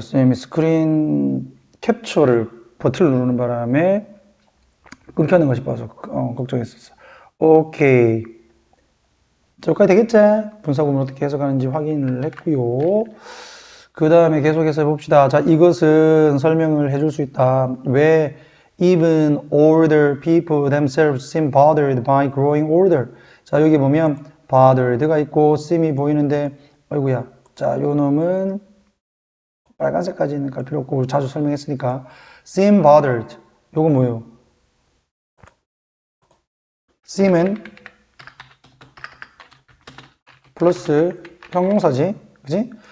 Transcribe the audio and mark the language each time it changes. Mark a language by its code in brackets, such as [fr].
[ko] 선생님이 스크린 캡처를 버튼을 누르는 바람에 끊겨는 거 싶어서 걱정했었어. 오케이. 자, 여기까지 되겠지? 분사구문 어떻게 해석하는지 확인을 했고요. 그 다음에 계속해서 해봅시다. 자, 이것은 설명을 해줄 수 있다. 왜 [en] even older people themselves seem bothered by growing older. [ko] 자, 여기 보면 bothered가 있고 seem이 보이는데 아이고야. 자, 요 놈은 빨간색까지는 갈 필요 없고 자주 설명했으니까 seem bothered. 요거 뭐예요? seem은 플러스 형용사지, 그지?